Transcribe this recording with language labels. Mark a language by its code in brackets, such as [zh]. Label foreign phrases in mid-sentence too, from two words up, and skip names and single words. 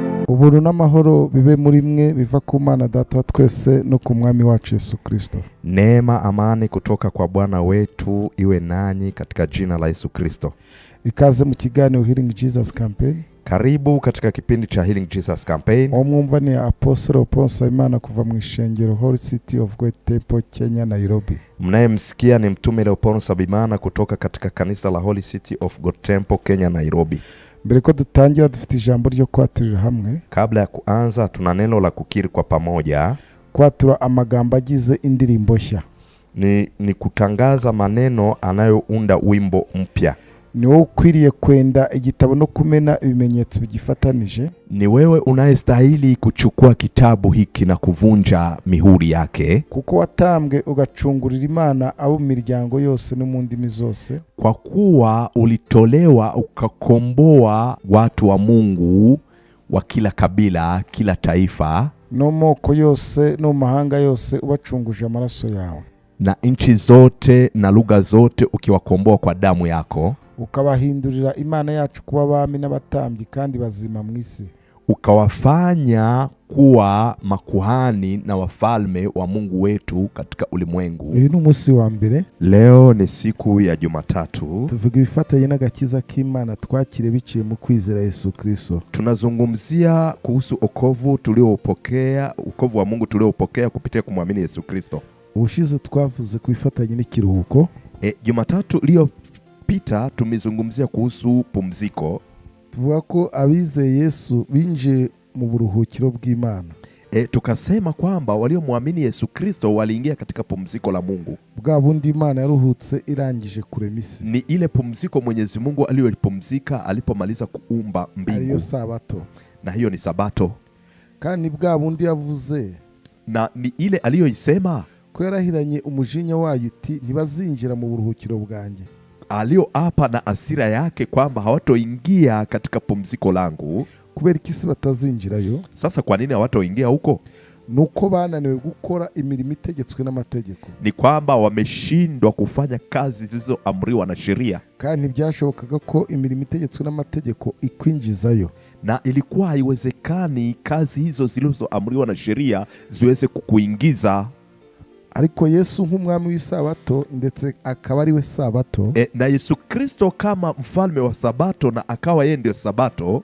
[rw] uburu n'amahoro bibe muri mwe biva ku Mana Data wa twese no ku Mwami wacu Yesu Kristo. [sw] Neema, amani kutoka kwa Bwana wetu iwe nanyi katika jina la Yesu Kristo. [rw] Ikaze mu kiganiro Healing Jesus Campaign. [sw] Karibu katika kipindi cha Healing Jesus Campaign. [rw] Omwumva ni Apostle Ponsa Imana kuva mu ishengero Holy City of God Temple, Kenya, Nairobi. [sw] Mnayemsikia ni mtume Leopold Sabimana kutoka katika kanisa la Holy City of God Temple, Kenya, Nairobi. [rw] Mbere ko dutangira dufite ijambo ryo kwaturira hamwe. [sw] Kabla ya kuanza tuna neno la kukiri kwa pamoja. [rw] Kwatura amagambo agize indirimbo nshya. [sw] Ni kutangaza maneno anayounda wimbo mpya. [rw] Ni wewe ukwiriye kwenda igitabo no kumena ibimenyetso bigifatanije. [sw] Ni wewe unayestahili kuchukua kitabu hiki na kuvunja mihuri yake. [rw] Kuko watambwe ugacungurira Imana abo miryango yose no mu ndimi zose. [sw] Kwa kuwa ulitolewa ukakomboa watu wa Mungu wa kila kabila, kila taifa, [rw] no moko yose no mahanga yose ubacunguje amaraso yawe. [sw] Na nchi zote na lugha zote ukiwakomboa kwa damu yako. [rw] Ukabahindurira Imana yacu kuba abami n'abatambyi kandi bazima mu isi. [sw] Ukawafanya kuwa makuhani na wafalme wa Mungu wetu katika ulimwengu. [rw] Uyu ni umunsi wa mbere. [sw] Leo ni siku ya Jumatatu. [rw] Tuvuga ibifatanye n'agakiza k'Imana twakire biciye mu kwizera Yesu Kristo. [sw] Tunazungumzia kuhusu wokovu tuliopokea, wokovu wa Mungu tuliopokea kupitia kumwamini Yesu Kristo. [rw] Ubushize twavuze kubifatanye n'ikiruhuko. [sw] Jumatatu iliyopita tumezungumzia kuhusu pumziko. [rw] Tuvuga ko abizeye Yesu binje mu buruhukiro bw'Imana. [sw] Tukasema kwamba waliomwamini Yesu Kristo waliingia katika pumziko la Mungu. [rw] Bwa bundi Imana yaruhutse irangije kurema isi. [sw] Ni ile pumziko Mwenyezi Mungu aliyopumzika alipomaliza kuumba mbingu. [rw] Ariyo Sabato. [sw] Na hiyo ni Sabato. [rw] Kandi bwa bundi yavuze. [sw] Na ni ile aliyoisema [rw] ko yarahiranye umujinya wayo iti ntibazinjira mu buruhukiro bwanjye. [sw] Aliyoapa na asira yake kwamba hawatoingia katika pumziko langu. [rw] Kubera ikisi batazinjirayo. [sw] Sasa kwa nini hawatoingia huko? [rw] Nuko bananiwe gukora imirimo itegetswe n'amategeko. [sw] Ni kwamba wameshindwa kufanya kazi zilizoamriwa na sheria. [rw] Kandi byashobokaga ko imirimo itegetswe n'amategeko ikwinjizayo. [sw] Na ilikuwa haiwezekani kazi hizo zilizoamriwa na sheria ziweze kukuingiza. [rw] Ariko Yesu nk'umwami w'isabato ndetse akaba ari we Sabato. [sw] Na Yesu Kristo kama mfalme wa Sabato na akawa yeye ndio Sabato.